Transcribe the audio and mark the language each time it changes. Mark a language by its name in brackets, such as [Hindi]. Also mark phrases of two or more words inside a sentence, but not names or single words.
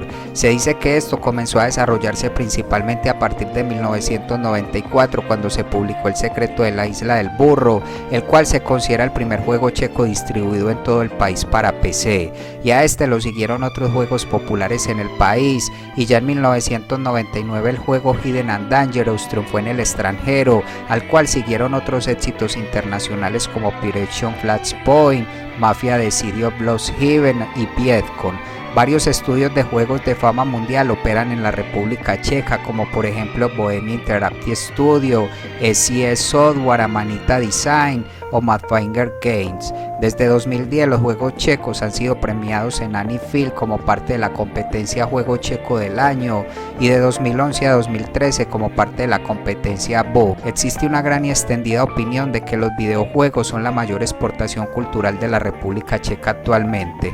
[Spanish] Se dice que esto comenzó a desarrollarse principalmente a partir de 1994, cuando se publicó El secreto de la isla del burro, el cual se considera el primer juego checo distribuido en todo el país para PC, y a este lo siguieron otros juegos populares en el país, y ya en 1999 el juego Hidden and Dangerous triunfó en el extranjero, al cual siguieron otros éxitos internacionales como Operation Flashpoint, Mafia de City of Lost Heaven y Vietcong. Varios estudios de juegos de fama mundial operan en la República Checa, como por ejemplo Bohemia Interactive Studio, SES Software, Amanita Design o Madfinger Games. Desde 2010 los juegos checos han sido premiados en Annie Field como parte de la competencia Juego Checo del Año y de 2011 a 2013 como parte de la competencia BO. Existe una gran y extendida opinión de que los videojuegos son la mayor exportación cultural de la República Checa actualmente.